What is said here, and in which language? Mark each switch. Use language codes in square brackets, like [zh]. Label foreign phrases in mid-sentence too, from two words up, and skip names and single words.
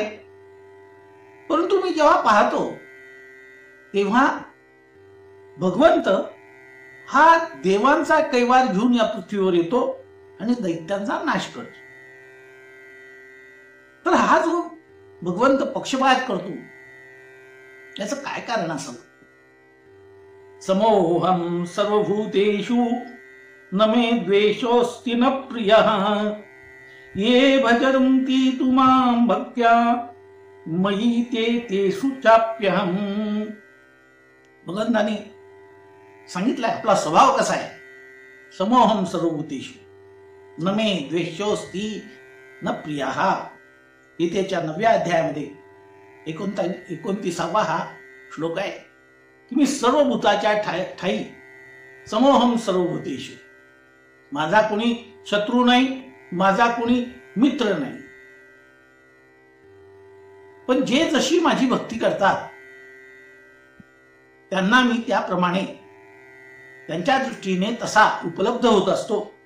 [mr] परंतु मी जेव्हा पाहतो तेव्हा भगवंत हा देवांचा कैवार घेऊन या पृथ्वीवर येतो आणि दैत्यांचा नाश करतो। तर हा जो भगवंत पक्षपात करतो, याचं काय कारण असावं? [sa] समोहम सर्वभूतेषु न मे द्वेषोऽस्ति न प्रियः ये भजन्ति तु मां भक्त्या मयि ते तेषु चाप्यहम्. [mr] भगवंताने सांगितलंय आपला स्वभाव कसा आहे. [sa] समोहम सर्वभूतेषु न मे द्वेषोऽस्ति न प्रियः. [mr] गीतेच्या 9व्या अध्यायामध्ये 29वा हा श्लोक आहे की मी सर्व भूताच्या ठाई [sa] समोहम सर्वभूतेषु. [mr] माझा कोणी शत्रू नाही, माझा कोणी मित्र नाही. पण जे जशी माझी भक्ती करतात त्यांना मी त्याप्रमाणे त्यांच्या दृष्टीने तसा उपलब्ध होत असतो.